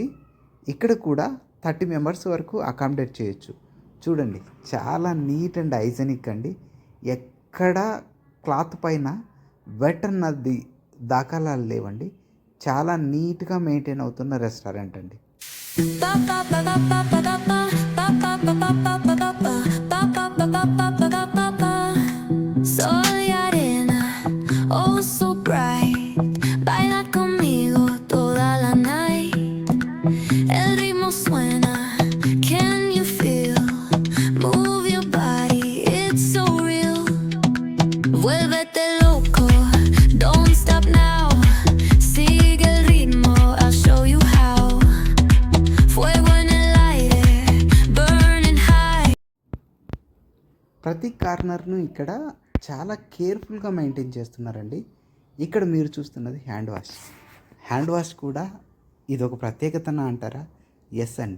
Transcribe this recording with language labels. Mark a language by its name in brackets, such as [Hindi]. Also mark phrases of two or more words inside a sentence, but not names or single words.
[Telugu] ఇక్కడ కూడా 30 మెంబర్స్ వరకు అకామిడేట్ చేయొచ్చు. చూడండి, చాలా [English] neat and hygienic [Telugu] అండి. ఎక్కడ క్లాత్ పైన వెట్ అన్నది దాఖలాలు లేవండి. చాలా నీట్గా మెయింటైన్ అవుతున్న రెస్టారెంట్ అండి. [Spanish] Soy arena, [English] oh so bright. [Spanish] Baila conmigo toda la night. El ritmo suena, [English] can you feel? Move your body, it's so real. [Spanish] Vuélvete loco, [English] don't stop now. [Spanish] Sigue el ritmo, [English] I'll show you how. [Spanish] Fuego en el aire, [English] burning high. [Telugu] ప్రతి కార్నర్ను ఇక్కడ చాలా [English] carefully maintain [Telugu] చేస్తున్నారండి. ఇక్కడ మీరు చూస్తున్నది [English] hand wash [Telugu] కూడా ఇదొక ప్రత్యేకతన అంటారా? ఎస్ అండి.